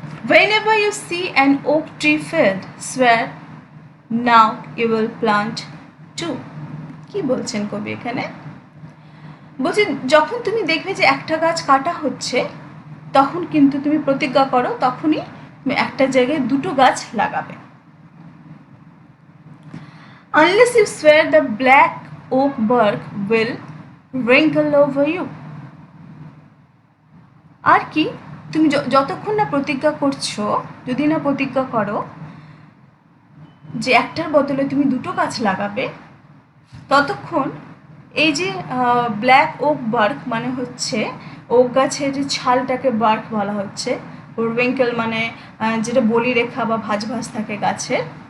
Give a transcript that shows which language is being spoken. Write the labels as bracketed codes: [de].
[en] Whenever you see an oak tree felled, swear now you will plant two. [bn] কি বলছেন কবি এখানে? বলছে যখন তুমি দেখবে যে একটা গাছ কাটা হচ্ছে, তখন কিন্তু তুমি প্রতিজ্ঞা করো, তখনই তুমি একটা জায়গায় দুটো গাছ লাগাবে। [en] Unless you swear, the black oak bark will wrinkle over you. [bn] আর কি তুমি যতক্ষণ না প্রতিজ্ঞা করছো, যদি না প্রতিজ্ঞা করো যে একটার বদলে তুমি দুটো গাছ লাগাবে, ততক্ষণ এই যে ব্ল্যাক ওক বার্ক মানে হচ্ছে ওক গাছের যে ছালটাকে বার্ক বলা হচ্ছে, ওর উইঙ্কেল মানে যেটা বলি রেখা বা ভাঁজ ভাঁজ থাকে গাছের,